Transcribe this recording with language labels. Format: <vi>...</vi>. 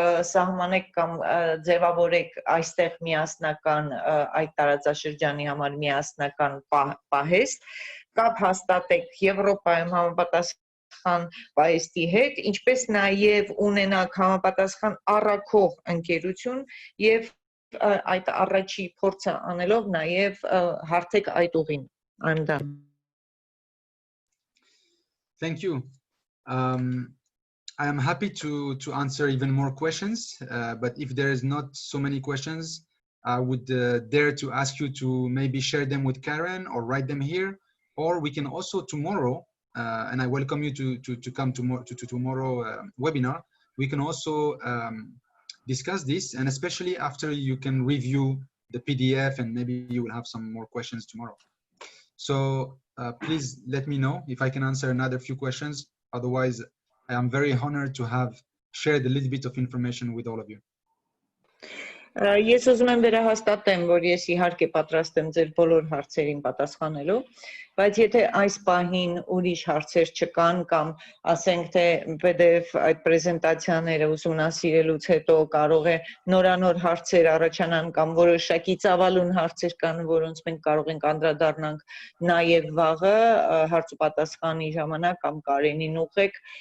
<hy>սահմանեք կամ ձևավորեք այստեղ միասնական այդ տարածաշրջանի համար միասնական պահեստ կապ հաստատեք Եվրոպայում համապատասխան պահեստի հետ ինչպես նաեւ ունենաք համապատասխան առաքող ընկերություն եւ այդ առաջի փորձը անելով նաեւ հարթեք այդ ուղին</hy> <en>I'm done. Thank you. I am happy to answer even more questions, but if there is not so many questions, I would dare to ask you to maybe share them with Karen or write them here, or we can also tomorrow, and I welcome you to come to tomorrow webinar. We can also discuss this, and especially after you can review the PDF, and maybe you will have some more questions tomorrow. So please let me know if I can answer another few questions. Otherwise, I am very honored to have shared a little bit of information with all of you.</en> <hy>Ես ուզում եմ վերահաստատեմ, որ ես իհարկե պատրաստ եմ ձեր բոլոր հարցերին պատասխանելու, բայց եթե այս պահին ուրիշ հարցեր չկան կամ ասենք թե PDF այդ պրեզենտացիաները ուսումնասիրելուց հետո կարող է նորանոր հարցեր առաջանան կամ որոշակի ծավալուն հարցեր կան, որոնց մենք կարող ենք անդրադառնանք նաև վաղը հարց ու պատասխանի ժամանակ կամ Կարենին ուղղեք,</hy>